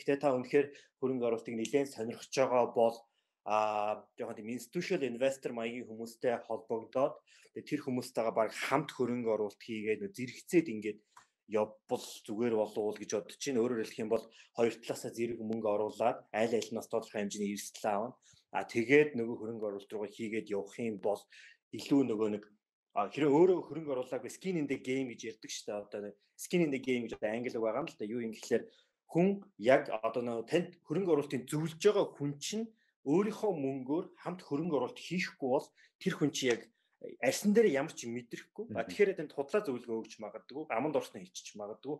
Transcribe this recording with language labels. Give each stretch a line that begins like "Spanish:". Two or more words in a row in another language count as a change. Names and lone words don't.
Mongolian: Гэхдээ та үнэхээр хөрөнгө оруулалтыг нэлээд сонирхож байгаа бол жоохон тийм
English: institutional investor
Mongolian: маягийн хүмүүстэй холбогдоод тэр хүмүүстэйгээ баг хамт хөрөнгө оруулалт хийгээд зэрэгцээд ингээд явбал зүгээр болов уу гэж бодож чинь. Өөрөөр хэлэх юм бол хоёр талаасаа зэрэг мөнгө оруулаад айл альнаас тодорхой хэмжээний эрсдэл аавна. Тэгээд нөгөө хөрөнгө оруулалт руугаа хийгээд явах юм бол илүү нөгөө нэг хэрэг өөрөө хөрөнгө оруулаагүй
English: skin in the game
Mongolian: гэж ярьдаг шүү дээ. Одоо
English: skin in the game
Mongolian: гэж англи үг байгаа юм л да. Юу юм гэхэлэр хүн яг одоо нөгөө танд хөрөнгө оруулалтын зөвлөж байгаа хүн чинь өөрийнхөө мөнгөөр хамт хөрөнгө оруулалт хийхгүй бол тэр хүн чинь яг арьсан дээр ямар ч мэдрэхгүй. Тэгэхээр тэнд худлаа зөвлөгөө өгч магадгүй, аманд орсноо хийчих магадгүй.